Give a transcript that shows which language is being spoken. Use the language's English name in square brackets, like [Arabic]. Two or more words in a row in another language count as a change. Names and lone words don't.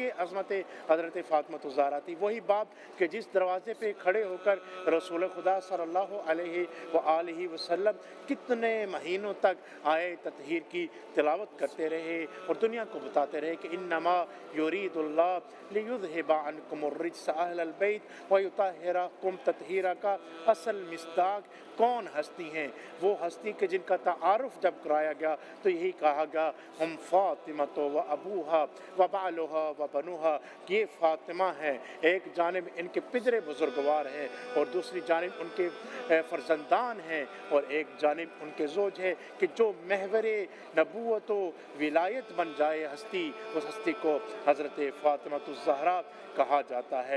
[Urdu] یہ عظمت حضرت فاطمہ الزہرا تھی، وہی باپ کہ جس دروازے پہ کھڑے ہو کر رسول خدا صلی اللہ علیہ وآلہ وسلم کتنے مہینوں تک آئے تطہیر کی تلاوت کرتے رہے اور دنیا کو بتاتے رہے کہ [Arabic] انما یرید اللہ لیذہب عنکم الرجس اہل البیت ویطہرکم تطہیرا [Urdu] کا اصل مصداق کون ہستی ہیں؟ وہ ہستی کہ جن کا تعارف جب کرایا گیا تو یہی کہا گیا [Arabic] ہم فاطمہ و ابوہا و بالوہا و بنوہا، [Urdu] یہ فاطمہ ہے، ایک جانب ان کے پدر بزرگوار ہیں اور دوسری جانب ان کے فرزندان ہیں اور ایک جانب ان کے زوج ہے، کہ جو محور نبوت و ولایت بن جائے ہستی، اس ہستی کو حضرت فاطمہ الزہرا کہا جاتا ہے۔